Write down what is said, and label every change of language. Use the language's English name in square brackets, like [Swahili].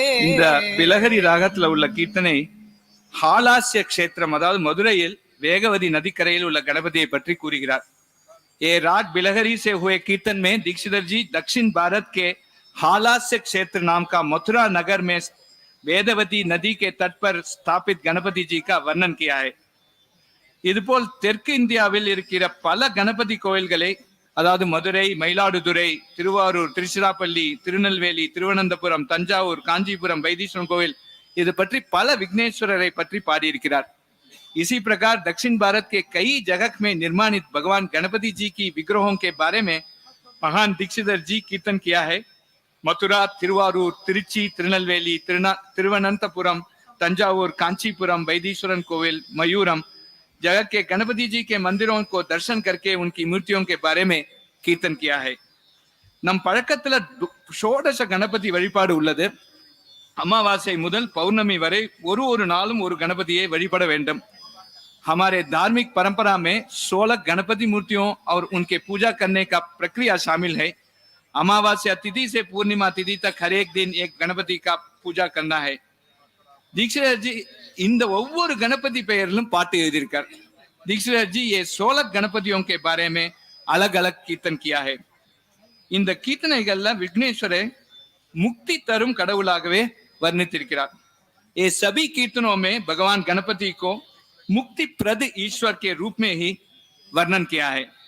[Tamil] இந்த பிலஹரி ராகத்துல உள்ள கீர்த்தனை ஹாலாஸ்ய கஷேத்திரம், அதாவது மதுரையில் வேகவதி நதிக்கரையில் உள்ள गणपतिயை பற்றி கூறுகிறார். [Hindi] ये राग बिलहरी से हुए कीर्तन में दीक्षितर जी दक्षिण भारत के हालास्य क्षेत्र नाम का मथुरा नगर में वेदवती नदी के तट पर स्थापित गणपति जी का वर्णन किया है. [Tamil] இதுபோல் தெற்கு இந்தியாவில் இருக்கிற பல கணபதி கோயில்களை, அதாவது மதுரை, மயிலாடுதுறை, திருவாரூர், திருச்சிராப்பள்ளி, திருநெல்வேலி, திருவனந்தபுரம், தஞ்சாவூர், காஞ்சிபுரம், வைத்தீஸ்வரன் கோவில், இது பற்றி பல விக்னேஸ்வரரை பற்றி பாடியிருக்கிறார். [Hindi] इसी प्रकार दक्षिण भारत के कई जगह में निर्माणित भगवान गणपति जी की विग्रहों के बारे में महान दीक्षितर जी कीर्तन किया है. मथुरा, तिरुवारूर, तिरुची, திருநெல்வேலி, तिरुवनंतपुरम, तंजावुर, कांचीपुरम, वैदीश्वरन कोविल, मयूरम जगह के गणपति जी के मंदिरों को दर्शन करके उनकी मूर्तियों के बारे में कीर्तन किया है. [Tamil] நம் பழக்கத்துல ஷோடச கணபதி வழிபாடு உள்ளது. அமாவாசை முதல் பௌர்ணமி வரை ஒரு நாளும் ஒரு गणपतिயை वழிபட வேண்டும். [Hindi] हमारे धार्मिक परंपरा में 16 गणपति मूर्तियों और उनके पूजा करने का प्रक्रिया शामिल है. अमावास्या तिथि से पूर्णिमा तिथि तक हर एक दिन एक गणपति का पूजा करना है. [Tamil] दीक्षितर जी இந்த ஒவ்வொரு गणपति பெயரிலும் பாட்டு எழுதியிருக்கார். [Hindi] दीक्षितर जी ये 16 गणपतियों के बारे में अलग अलग कीर्तन किया है. [Tamil] இந்த கீர்த்தனைகள்ல விக்னேஸ்வரை मुक्ति तरुम கடவுளாகவே वर्णितिருக்கிறார். [Hindi] ये सभी कीर्तनों में भगवान गणपति को मुक्ति प्रद ईश्वर के रूप में ही वर्णन किया है.